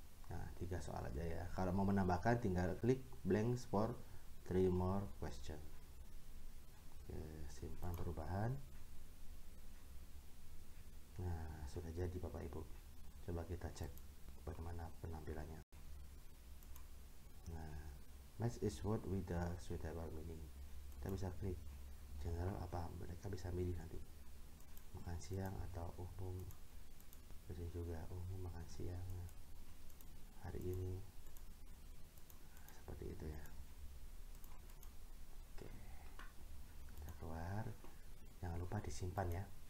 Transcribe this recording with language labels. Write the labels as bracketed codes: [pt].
[id] Nah, 3 soal aja ya. Kalau mau menambahkan tinggal klik [en] blank for 3 more question. [id] Oke, simpan perubahan. Nah, sudah jadi Bapak Ibu. Coba kita cek bagaimana penampilannya. Nah, [en] match is word with the suitable meaning. [id] Kita bisa klik general apa, mereka bisa milih nanti makan siang atau umum. Bisa juga umum makan siang hari ini, seperti itu ya. Oke, kita keluar. Jangan lupa lupa disimpan ya.